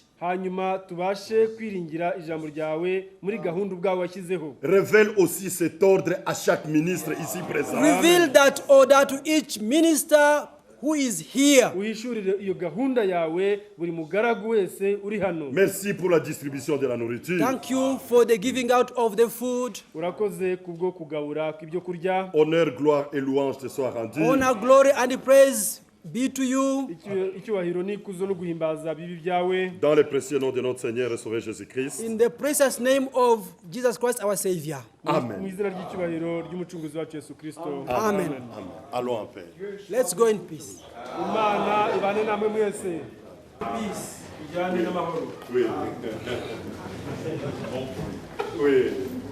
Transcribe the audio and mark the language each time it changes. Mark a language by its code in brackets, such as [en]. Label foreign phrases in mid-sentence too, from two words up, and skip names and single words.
[rw] hanyuma tubashe kwiringira ijambo ryawe muri gahunda ubwawe washyizeho. [fr] Révèle aussi cet ordre à chaque ministre ici présent. [en] Reveal that order to each minister who is here. [rw] Uhishurire iyo gahunda yawe buri mugaragu wese uri hano. [fr] Merci pour la distribution de la nourriture. [en] Thank you for the giving out of the food. [rw] Urakoze kubwo kugabura kw'ibyo kurya. [fr] Honneur, gloire et louange te soient rendus. [en] Honor, glory, and praise be to you. [rw] icyubahiro n'ikuzo no guhimbaza bibi byawe [fr] Dans le précieux nom de notre Seigneur et Sauveur Jésus-Christ. [en] In the precious name of Jesus Christ, our Savior. [rw] mu Amen. izina ry'icyubahiro ry'umucunguzi wacu Yesu Kristo. Amen. [fr] Amen. Allons en paix. [en] Let's go in peace. [rw] Imana ibane namwe mwese. Peace ijyane n'amahoro. [fr] Oui. Oui.